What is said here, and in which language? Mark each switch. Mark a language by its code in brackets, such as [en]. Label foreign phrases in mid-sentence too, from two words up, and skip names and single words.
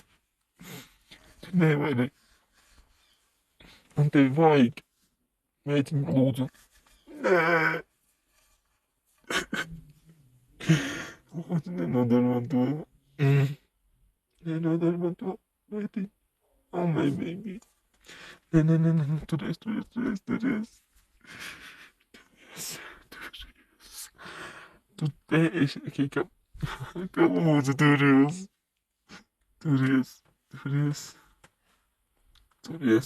[lv] Tu nevari. Man tevi vajag. Meitiņ, lūdzu. Nē. Lūdzu, nenodara man to. Nenodara man to. Meitiņ. [en] Oh, my baby. [lv] Nē. Turies. Tu esi, ka lūdzu, turies.